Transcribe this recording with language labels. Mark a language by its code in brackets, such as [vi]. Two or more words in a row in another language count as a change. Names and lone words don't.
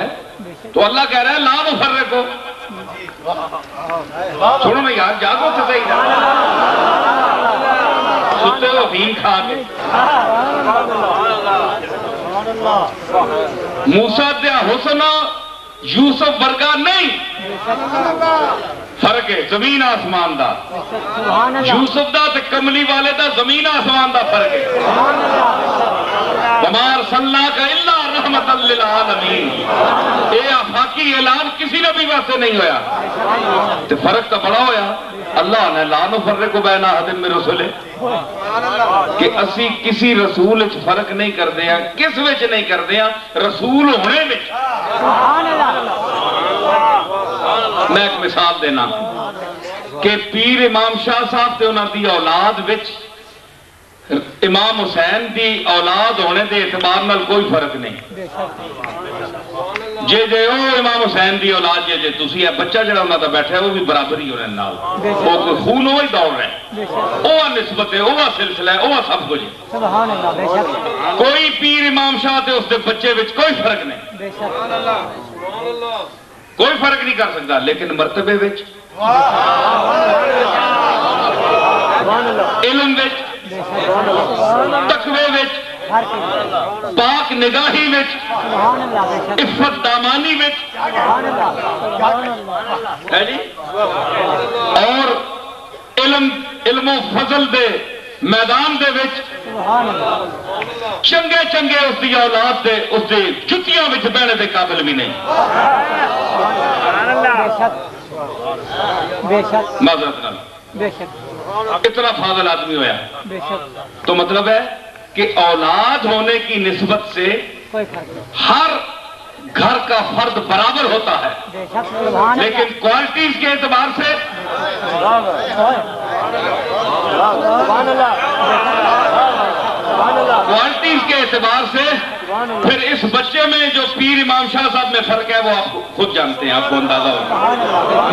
[ur] تو اللہ کہہ رہا ہے [ar] لا نفرق. [ur] سنو نا یار، جاگو تو صحیح نا، [pa] ستے ہو افیم کھا کے. موسیٰ دیا حسن یوسف ورگا نہیں. فرق ہے زمین آسمان دا. یوسف دا تے کملی والے دا زمین آسمان دا فرق ہے. [ar] وَمَا أَرْسَلْنَاكَ إِلَّا رَحْمَةً لِلْعَالَمِينَ. [pa] یہ آفاقی اعلان کسی نبی واسطے نہیں ہویا. تے فرق تو بڑا ہویا. اللہ نے [ar] لا نفرق بین احد من رسلہ [pa] کہ اسی کسی رسول وچ فرق نہیں کردے ہیں. کس وچ نہیں کردے ہیں؟ رسول ہونے وچ. میں ایک مثال دینا کہ پیر امام شاہ صاحب تے انہاں دی اولاد وچ امام حسین دی اولاد ہونے دے اعتبار نال کوئی فرق نہیں. جے او امام حسین دی اولاد جے تسی ہے بچہ جڑا انہاں دا بیٹھا ہے وہ بھی برابر ہی ہونے نال. [ur] وہ کوئی خون وہی دوڑ رہا ہے. [pa] اوہ نسبت ہے، اوہ سلسلہ ہے، اوہ سب کچھ. [ar] سبحان اللہ. [ur] بے شک [pa] کوئی پیر امام شاہ تے اس دے بچے وچ کوئی فرق نہیں. بے شک کوئی فرق نہیں کر سکتا. لیکن مرتبے وچ، علم وچ، تقوی وچ، پاک نگاہی وچ، عفت دامانی وچ ہے جی، اور علم و فضل دے میدان دے وچ چنگے چنگے اس دی اولاد دے اس دی جتیاں وچ بہنے دے قابل بھی نہیں. معذرت نال اتنا فاضل آدمی ہویا. [ur] تو مطلب ہے کہ اولاد ہونے کی نسبت سے ہر گھر کا فرد برابر ہوتا ہے، لیکن کوالٹیز کے اعتبار سے پھر اس بچے میں جو پیر امام شاہ صاحب میں فرق ہے وہ آپ خود جانتے ہیں، آپ کو اندازہ ہوگا.